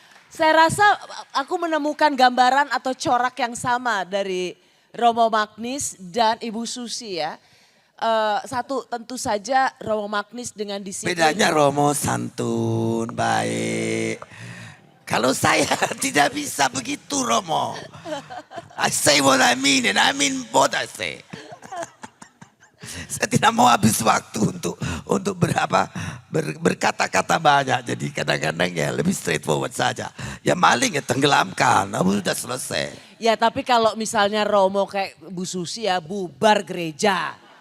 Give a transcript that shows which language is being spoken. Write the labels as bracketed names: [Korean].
[Indonesian] Saya rasa aku menemukan gambaran atau corak yang sama dari Romo Magnis dan Ibu Susi ya. Satu tentu saja Romo Magnis dengan disiplin. Bedanya Romo santun, baik. Kalau saya tidak bisa begitu, Romo. [English] I say what I mean and I mean what I say. [Indonesian] Saya tidak mau habis waktu untuk berkata-kata banyak. Jadi kadang-kadang ya lebih straightforward saja. Ya maling ya tenggelamkan, sudah selesai. Ya tapi kalau misalnya Romo kayak Bu Susi ya bubar gereja.